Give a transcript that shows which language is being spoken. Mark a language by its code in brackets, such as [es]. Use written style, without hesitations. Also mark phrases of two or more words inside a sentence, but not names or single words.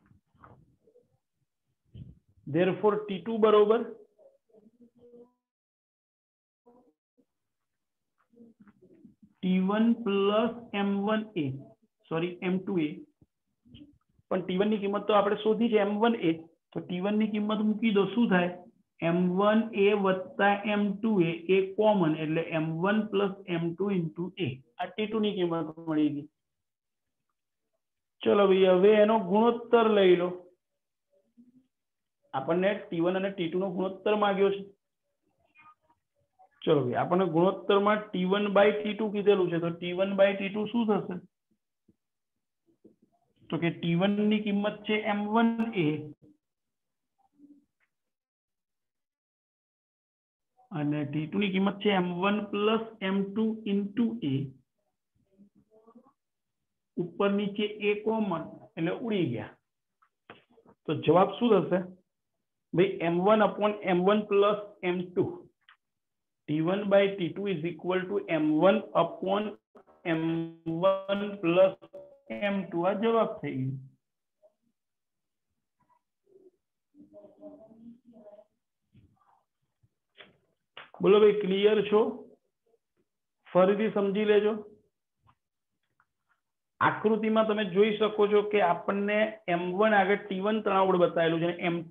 [gu] therefore T2 બરોબર [en] T1 plus m1a [gu] સોરી m2a પણ T1 ની કિંમત તો આપણે શોધી છે m1a તો T1 ની કિંમત મૂકી દો શું થાય m1a વત્તા m2a એ કોમન એટલે [en] m1 plus m2 into a [gu] આ T2 ની કિંમત મળી ગઈ ચલો ભાઈ હવે એનો ગુણોત્તર લઈ લો આપણને T1 અને T2 નો ગુણોત્તર માંગ્યો છે ચલો ભાઈ આપણને ગુણોત્તરમાં [en] T1 by T2 [gu] કીધેલું છે તો [en] T1 by T2 [gu] શું થશે તો કે T1 ની કિંમત છે m1a અને T2 ની કિંમત છે [en] m1 plus m2 into a [gu] ઉપર નીચે a કોમન એટલે ઉડી ગયા તો જવાબ શું થશે ભાઈ [en] m1 upon m1 plus m2 [gu] T1 by T2 is equal to m1 upon m1 plus m2 આ જવાબ થઈ ગયો બોલો ભાઈ ક્લિયર છો ફરીથી સમજી લેજો આકૃતિમાં તમે જોઈ શકો છો કે આપણને [en] m1 [gu] આગળ T1 તણાવ બળ બતાવેલું છે અને m2